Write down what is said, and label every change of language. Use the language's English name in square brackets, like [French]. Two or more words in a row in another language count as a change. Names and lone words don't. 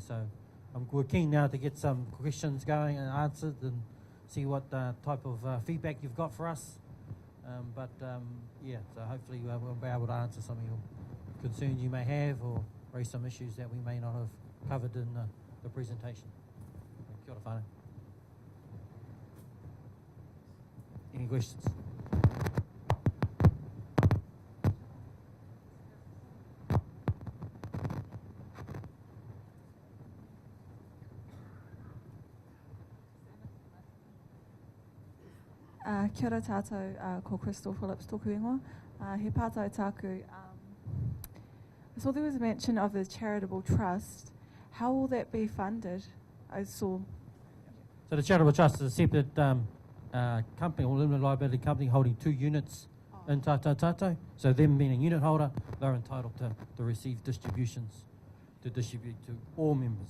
[English] So we're keen now to get some questions going and answered and see what type of feedback you've got for us. Yeah, so hopefully we'll be able to answer some of your concerns you may have or raise some issues that we may not have covered in the presentation. [Māori] Kia ora whānau. [English] Any questions? [Māori] Kia ora tātou, ko Crystal Phillips tōku ingoa. He pātai tāku. [English] I saw there was a mention of the charitable trust. How will that be funded? I saw. So the charitable trust is a separate company or limited liability company holding 2 units in Tātou Tātou. So them being a unit holder, they're entitled to receive distributions to distribute to all members.